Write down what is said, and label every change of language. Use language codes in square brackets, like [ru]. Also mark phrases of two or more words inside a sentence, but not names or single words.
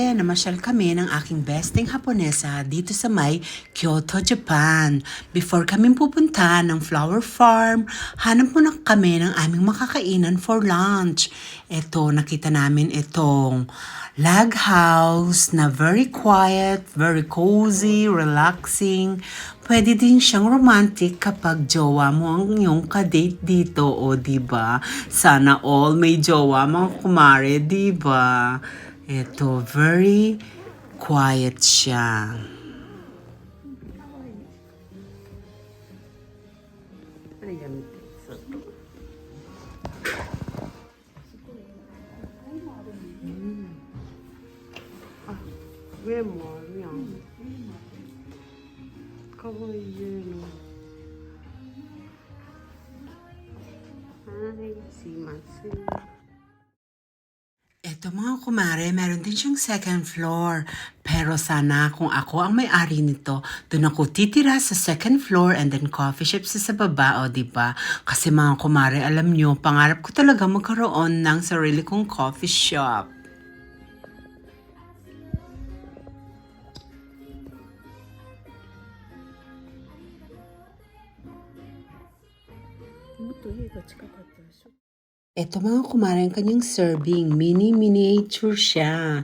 [tl] Namasyal kami ng aking besting Haponesa dito sa may Kyoto, Japan. Before kami pupunta ng [en] flower farm, [tl] hanap muna kami ng aming makakainan [en] for lunch. [tl] Ito, nakita namin itong log house na [en] very quiet, very cozy, relaxing. [tl] Pwede din siyang romantic kapag jowa mo ang iyong kadate dito, o diba? Sana all may jowa mga kumare, diba? Ito, [en] very quiet [tl] siya. [ko] 왜 뭐냐? [ja] かわいいの。はい、すいません。 [tl] Eto mga kumare, meron din siyang [en] second floor. [tl] Pero sana kung ako ang may-ari nito, doon ako titira sa [en] second floor and then coffee shop [tl] sa baba, o diba? Kasi mga kumare, alam nyo, pangarap ko talaga magkaroon ng sarili kong [en] coffee shop. [tl] Ito mga kumare, ang kanyang serving, miniature siya.